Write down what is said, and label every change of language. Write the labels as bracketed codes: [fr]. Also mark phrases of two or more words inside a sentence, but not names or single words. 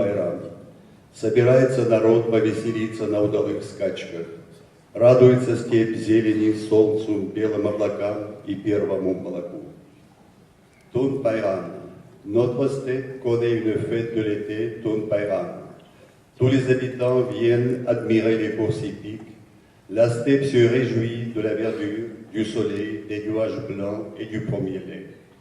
[ru] Тун-Байрам. Собирается народ повеселиться на удалых скачках. Радуется степь зелени, солнцу, белым облакам и первому молоку. [fr] Tun Bayram. Notre steppe connaît une fête de l'été, Tun Bayram. Tous les habitants viennent admirer les courses hippiques. La steppe se réjouit de la verdure, du soleil, des nuages blancs et du premier lait.